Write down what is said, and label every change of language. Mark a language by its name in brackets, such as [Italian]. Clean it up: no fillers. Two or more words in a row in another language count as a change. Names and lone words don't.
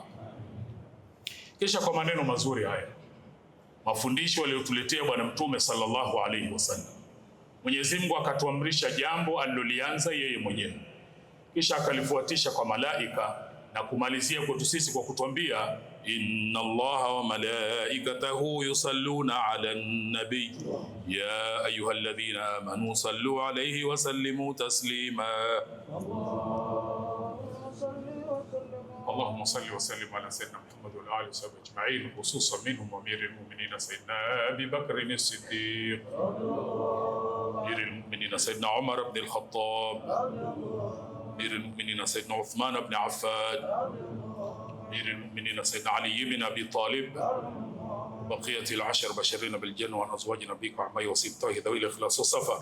[Swahili] Kisha kwa maneno mazuri haya, mafundisho aliyotuletea Bwana Mtume [Arabic] صلى الله عليه وسلم, [Swahili] Mwenyezi Mungu akatuamrisha jambo alilolianza yeye mwenyewe, kisha akalifuatisha kwa malaika na kumalizia kwetu sisi kwa kutuambia, [Arabic] إن الله وملائكته يصلون على النبي يا أيها الذين آمنوا صلوا عليه وسلموا تسليما. اللهم صل وسلم على سيدنا محمد وعلى آله وصحبه أجمعين، خصوصا منهم أمير المؤمنين سيدنا أبي بكر الصديق، أمير المؤمنين سيدنا عمر بن الخطاب, أمير المؤمنين سيدنا عثمان بن عفان، أمير المؤمنين سيدنا علي بن أبي طالب، بقية العشر بشرين بالجنة وعن أزواج نبيك وعمي وسبطه ذوي الإخلاص والصفا.